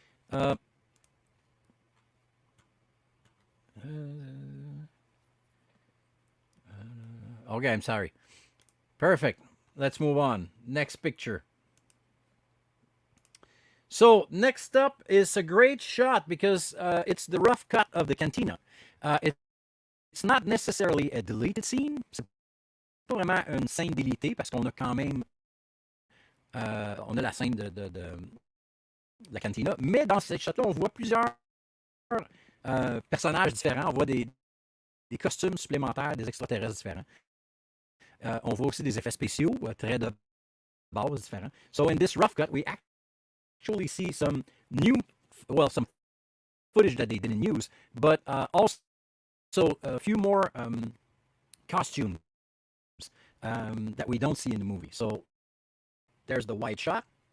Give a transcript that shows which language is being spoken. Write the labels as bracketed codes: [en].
[en] Uh, okay, I'm sorry. Perfect. Let's move on. Next picture. So next up is a great shot because it's the rough cut of the cantina. It's not necessarily a deleted scene. [fr] C'est pas vraiment une scène délitée parce qu'on a quand même on a la scène de la cantina. Mais dans cette shot-là, on voit plusieurs personnages différents. On voit des costumes supplémentaires, des extraterrestres différents. On voit aussi des effets spéciaux, très de base différents. [en] So in this rough cut, we actually see some new, well, some footage that they didn't use, but also a few more costumes that we don't see in the movie. So there's the wide shot.